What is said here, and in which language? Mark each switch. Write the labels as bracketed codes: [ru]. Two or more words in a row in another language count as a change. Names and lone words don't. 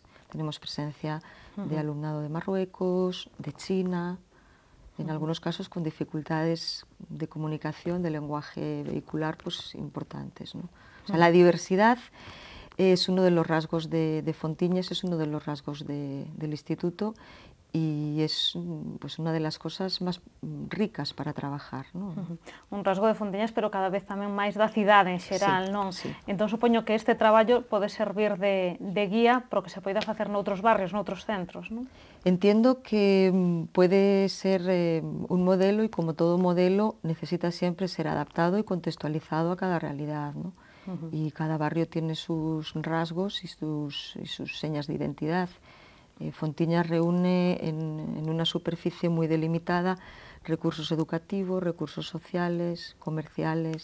[es] Tenemos presencia de alumnado de Marruecos, de China, en algunos casos con dificultades de comunicación, de lenguaje vehicular, pues importantes, ¿no? O sea, la diversidad es uno de los rasgos de Fontiñes, es uno de los rasgos del instituto, y es pues una de las cosas más ricas para trabajar, ¿no? [gl] Un rasgo de Fontiñas, pero cada vez tamén máis da cidade en xeral, non? [es] Sí. [gl] Entón, supoño que este traballo pode servir de guía para o que se poida facer noutros barrios, noutros centros, non? [es] Entiendo que puede ser un modelo, y como todo modelo necesita siempre ser adaptado y contextualizado a cada realidad, ¿no? Y cada barrio tiene sus rasgos y sus señas de identidad. Fontiñas reúne en una superficie muy delimitada recursos educativos, recursos sociales, comerciales.